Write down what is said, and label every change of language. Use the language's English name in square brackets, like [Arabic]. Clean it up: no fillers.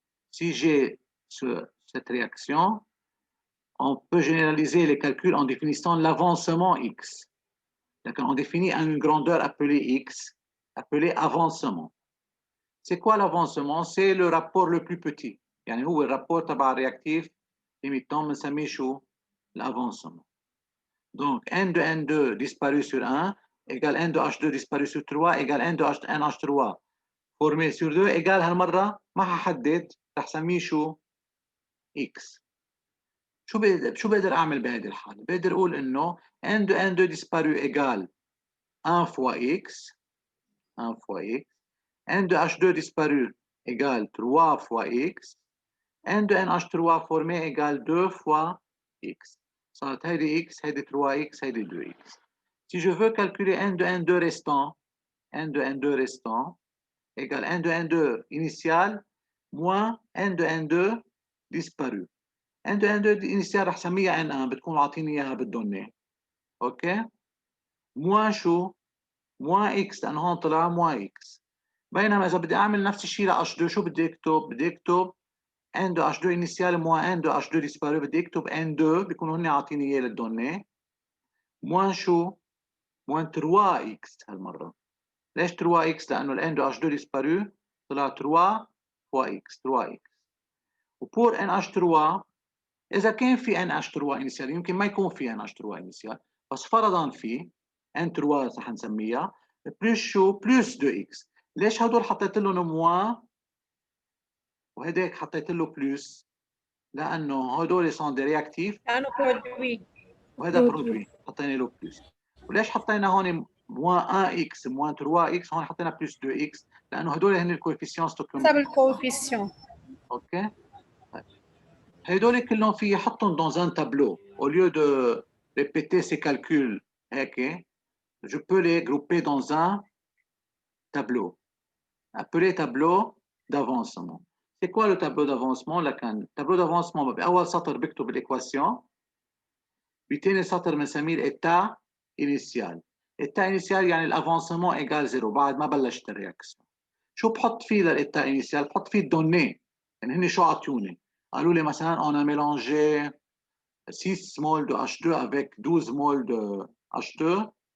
[French] Si j'ai cette réaction, on peut généraliser les calculs en définissant l'avancement X. On définit une grandeur appelée X, appelée avancement. C'est quoi l'avancement? C'est le rapport le plus petit. [Arabic] يعني هو الرابور تبع الرياكتيف limitant بنسميه شو؟ l'avancement. [French] Donc, N de N2 disparu sur 1 égale N de H2 disparu sur 3 égale N de NH3 formé sur 2 égale [Arabic] هالمرة ما ححدد رح سميه شو؟ X. شو بقدر أعمل بهذه الحالة؟ بقدر أقول إنه [French] N de N2 disparu égale 1 fois X. 1 fois X. N de H2 disparu égale 3 fois X. N de NH3 formé égale 2 fois X. [Arabic] صارت هيدي X, هيدي 3X, هيدي 2X. [French] Si je veux calculer N de N2 restant, N de N2 restant égale N de N2 initial moins N de N2 disparu. N de N2 initial [Arabic] رح سميها N1 بتكون عاطيني اياها بالدوني. اوكي؟ moins شو؟ moins X لأنه هون طلع moins X. بينما إذا بدي أعمل نفس الشيء ل H2 شو بدي أكتب؟ بدي أكتب [French] N de H2 initial moins N de H2 disparu. [Arabic] بدي أكتب N2 بيكونوا هن عاطيني إياه للدوني moins شو؟ moins 3X هالمرة. ليش 3X؟ لأنه ال [French] N de H2 disparu [Arabic] طلع [French] 3 fois X [Arabic] 3X. وبور NH3 إذا كان في NH3 initial يمكن ما يكون في NH3 initial بس فرضاً في N3 رح نسميها بلس شو؟ بلس 2X. ليش هدول حطيت لهم موان وهديك حطيت له بلس؟ لأنه هدول سون دي رياكتيف لأنه برودوي. وهذا برودوي حطينا له بلس. وليش حطينا هون موان 1X موان 3X هون حطينا بلس 2X؟ لأنه هدول هن الكويفيسيون ستوكيومتريك. حسب الكوفيسيون. اوكي؟ هدول كلهم في يحطهم [French] dans un tableau au lieu de répéter ces calculs [Arabic] هيك [French] je peux les grouper dans un tableau appelé tableau d'avancement. C'est quoi le tableau d'avancement؟ [Arabic] لكن tableau d'avancement بأول سطر بكتب الإكواسيون بثاني سطر بنسميه الإتا إنيسيال. إتا إنيسيال يعني الأفانسمون إيجال زيرو بعد ما بلشت الرياكسيون. شو بحط فيه للإتا إنيسيال؟ بحط فيه الدوني يعني هن شو عطيوني؟ قالوا لي مثلا [French] on a mélangé 6 moles de H2 avec 12 moles de H2.